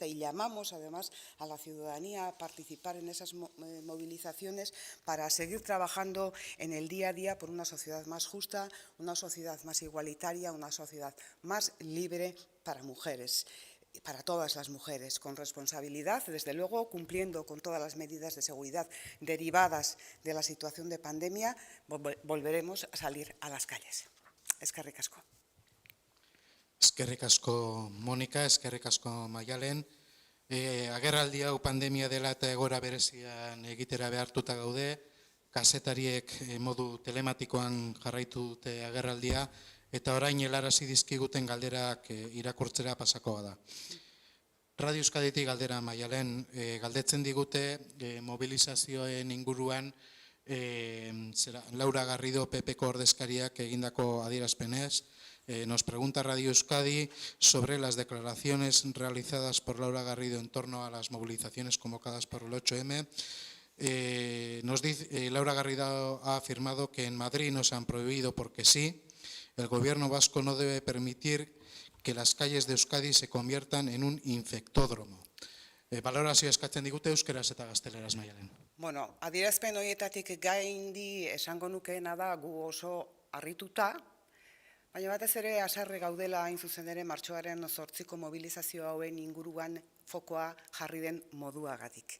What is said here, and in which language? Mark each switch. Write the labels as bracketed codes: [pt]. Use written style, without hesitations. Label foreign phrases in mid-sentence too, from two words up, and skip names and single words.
[es] Y llamamos además a la ciudadanía a participar en esas movilizaciones para seguir trabajando en el día a día por una sociedad más justa, una sociedad más igualitaria, una sociedad más libre para mujeres. Para todas las mujeres, con responsabilidad, desde luego, cumpliendo con todas las medidas de seguridad derivadas de la situación de pandemia, volveremos a salir a las calles. [eu] Eskerrik asko. Eskerrik asko, Monika, eskerrik asko, Maialen. Agerraldi hau pandemia dela eta egoera berezian egitera behartuta gaude, kazetariek modu telematikoan jarraitu dute agerraldia, eta orain helarazi dizkiguten galderak irakurtzera pasakoa da. Radio Euskaditik galdera, Maialen, galdetzen digute mobilizazioen inguruan Laura Garrido PP-ko ordezkariak egindako adierazpenez. [es] Nos pregunta Radio Euskadi sobre las declaraciones realizadas por Laura Garrido en torno a las movilizaciones convocadas por el 8M. Laura Garrido ha afirmado que en Madrid no se han prohibido porque sí. El gobierno vasco no debe permitir que las calles de Euskadi se conviertan en un infectódromo. [eu] Balorazio eskatzen digute euskeraz eta gazteleraz, Maialen. Bueno, adierazpen horietatik gaindi esango nukeena da gu oso harrituta, baina batez ere haserre gaudela hain zuzen ere martxoaren 8ko mobilizazio hauen inguruan fokoa jarri den moduagatik.